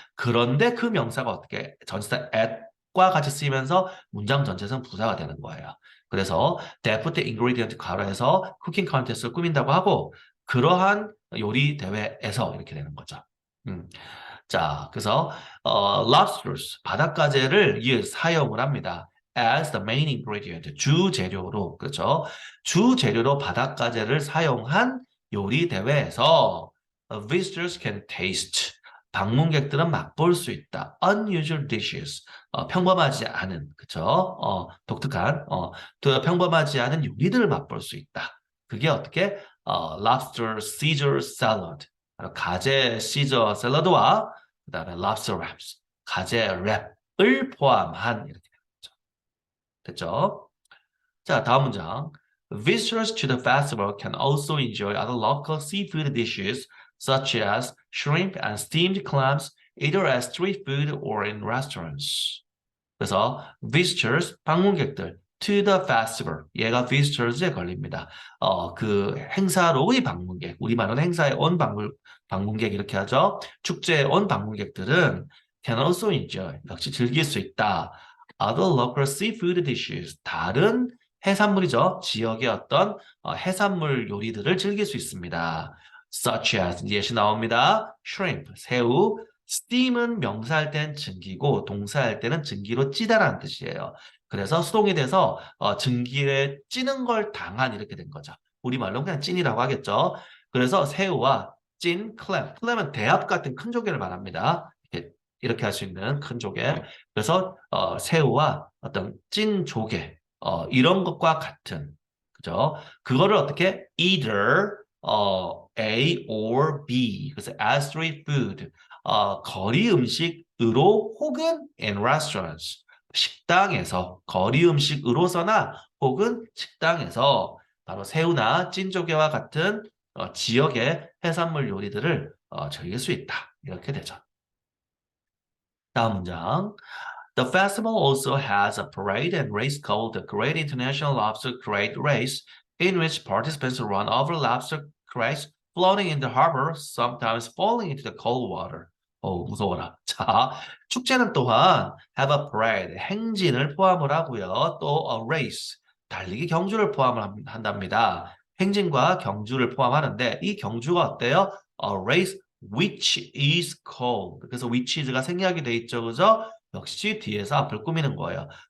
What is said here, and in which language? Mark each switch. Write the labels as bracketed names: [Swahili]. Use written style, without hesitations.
[Korean] 그런데 그 명사가 어떻게 전치사 at과 같이 쓰이면서 문장 전체에서는 부사가 되는 거예요. 그래서 that ingredient 가로해서 cooking contest를 꾸민다고 하고 그러한 요리 대회에서 이렇게 되는 거죠. 자, 그래서 lobsters 바닷가재를 사용을 합니다. [English] as the main ingredient [Korean] 주 재료로 그렇죠. 주 재료로 바닷가재를 사용한 요리 대회에서 [English] visitors can taste [Korean] 방문객들은 맛볼 수 있다. [English] unusual dishes [Korean] 평범하지 않은 그렇죠. 독특한 평범하지 않은 요리들을 맛볼 수 있다. 그게 어떻게 [English] lobster Caesar salad [Korean] 가재 시저 샐러드와 그다음에 [English] lobster wraps [Korean] 가재 랩을 포함한 이렇게 됐죠. 됐죠? 자, 다음 문장. [English] Visitors to the festival can also enjoy other local seafood dishes such as shrimp and steamed clams either as street food or in restaurants. [Korean] 그래서 visitors 방문객들 [English] to the festival [Korean] 얘가 visitors에 걸립니다. 그 행사로의 방문객 우리말로는 행사에 온 방문객 이렇게 하죠. 축제에 온 방문객들은 [English] can also enjoy [Korean] 역시 즐길 수 있다. [English] Other local seafood dishes [Korean] 다른 해산물이죠. 지역의 어떤 해산물 요리들을 즐길 수 있습니다. [English] Such as [Korean] 예시 나옵니다. shrimp 새우 steam은 명사할 땐 증기고 동사할 때는 증기로 찌다라는 뜻이에요. 그래서 수동이 돼서 증기에 찌는 걸 당한 이렇게 된 거죠. 우리말로 그냥 찐이라고 하겠죠. 그래서 새우와 찐, 클램은 대합 같은 큰 조개를 말합니다. 이렇게 할 수 있는 큰 조개. 그래서 새우와 어떤 찐 조개 이런 것과 같은 그죠? 그거를 어떻게 [English] either A or B [Korean] 그래서 [English] as street food [Korean] 거리 음식으로 혹은 [English] in restaurants [Korean] 식당에서 거리 음식으로서나 혹은 식당에서 바로 새우나 찐조개와 같은 지역의 해산물 요리들을 즐길 수 있다. 이렇게 되죠. 다음 문장. [English] The festival also has a parade and race called the Great International Lobster Crate Race, in which participants run over lobster crates floating in the harbor, sometimes falling into the cold water. [Korean] 무서워라. 자, 축제는 또한 [English] have a parade, [Korean] 행진을 포함을 하고요. 또 [English] a race, [Korean] 달리기 경주를 포함을 한답니다. 행진과 경주를 포함하는데 이 경주가 어때요? [English] A race which is called. [Korean] 그래서 which is가 생략이 돼 있죠. 그죠? 역시 뒤에서 앞을 꾸미는 거예요.